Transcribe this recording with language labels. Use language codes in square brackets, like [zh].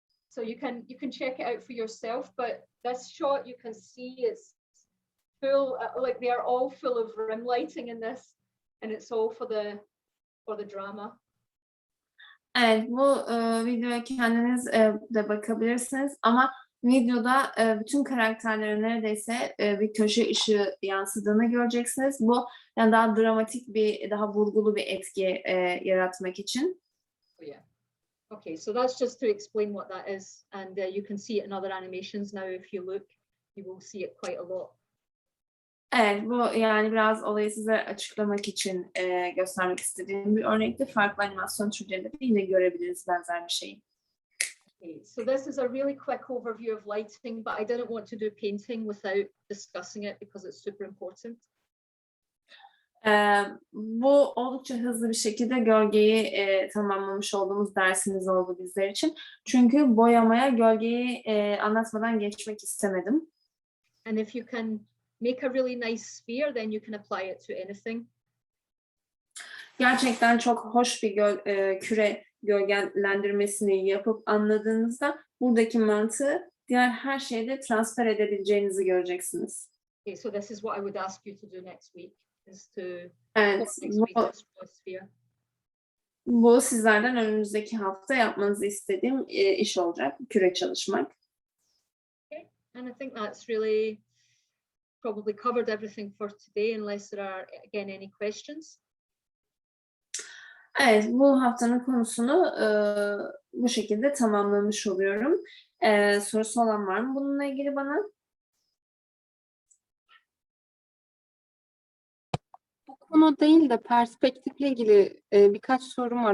[en] So you can check it out for yourself, but this shot you can see it's full, like they are all full of rim lighting in this, and it's all for the drama. [tr] Evet, bu videoya kendiniz de bakabilirsiniz ama videoda bütün karakterlerin neredeyse bir köşe ışığı yansıdığını göreceksiniz. Bu yani daha dramatik daha vurgulu bir etki yaratmak için. [en] Oh, yeah. Okay, so that's just to explain what that is, and you can see it in other animations now. If you look, you will see it quite a lot. [tr] Evet, bu yani biraz olayı size açıklamak için göstermek istediğim bir örnekti. Farklı animasyon türlerinde de yine görebiliriz benzer bir şeyi. [en] Okay, so this is a really quick overview of lighting, but I didn't want to do painting without discussing it because it's super important. [tr] Bu oldukça hızlı bir şekilde gölgeyi tamamlamış olduğumuz dersimiz oldu bizler için. Çünkü boyamaya gölgeyi anlatmadan geçmek istemedim. [en] And if you can make a really nice sphere, then you can apply it to anything. [tr] Gerçekten çok hoş bir küre gölgelendirmesini yapıp anladığınızda buradaki mantığı diğer her şeyde transfer edebileceğinizi göreceksiniz. [en] Okay, so this is what I would ask you to do next week, is to [tr] Evet, [en] next week to draw a sphere. [tr] bu sizlerden önümüzdeki hafta yapmanızı istediğim iş olacak, küre çalışmak. [en] Okay, and I think that's really probably covered everything for today, unless there are again any questions. [tr] Evet, bu haftanın konusunu bu şekilde tamamlamış oluyorum. Sorusu olan var mı bununla ilgili bana? Bu konu değil de perspektifle ilgili birkaç sorum var.